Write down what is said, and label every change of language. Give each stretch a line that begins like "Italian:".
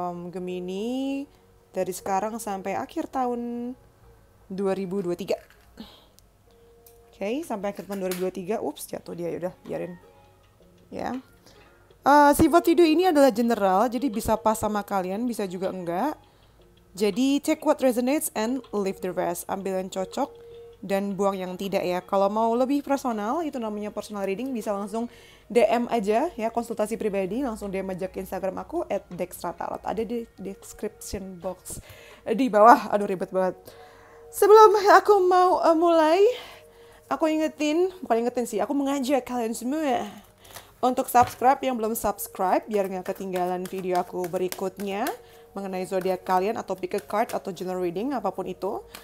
Indonesian: Gemini dari sekarang sampai akhir tahun 2023. Oke, sampai akhir tahun 2023. Ups, jatuh dia. Yaudah, biarin. Ya. Sifat video ini adalah general, jadi bisa pas sama kalian, bisa juga enggak.
English: Jadi take what resonates and leave the rest.
Indonesian: Ambil yang cocok dan buang yang tidak ya. Kalau mau lebih personal, itu namanya personal reading, bisa langsung DM aja ya, konsultasi pribadi, langsung DM aja ke Instagram aku @dextratarot. Ada di description box di bawah. Aduh ribet banget. Sebelum aku mau mulai, aku bukan ingetin sih, aku mengajak kalian semua untuk subscribe yang belum subscribe biar nggak ketinggalan video aku berikutnya mengenai zodiak kalian atau pick a card atau general reading apapun itu.